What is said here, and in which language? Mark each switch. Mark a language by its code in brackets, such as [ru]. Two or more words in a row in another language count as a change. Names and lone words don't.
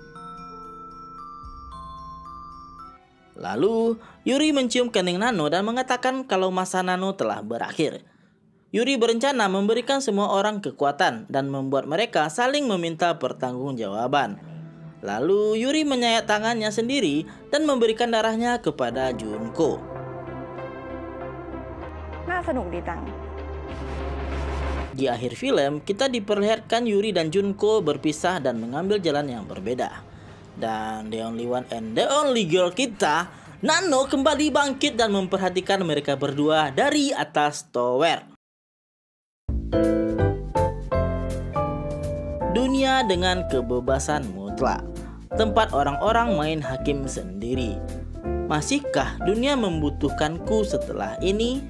[id] Lalu Yuri mencium kening Nano dan mengatakan kalau masa Nano telah berakhir. Yuri berencana memberikan semua orang kekuatan dan membuat mereka saling meminta pertanggungjawaban. Lalu Yuri menyayat tangannya sendiri dan memberikan darahnya kepada Junko. [th] น่าสนุกดีจัง [id] Di akhir film, kita diperlihatkan Yuri dan Junko berpisah dan mengambil jalan yang berbeda. Dan [en] the only one and the only girl [id] kita, Nano, kembali bangkit dan memperhatikan mereka berdua dari atas tower. Dunia dengan kebebasan mutlak. Tempat orang-orang main hakim sendiri. Masihkah dunia membutuhkanku setelah ini?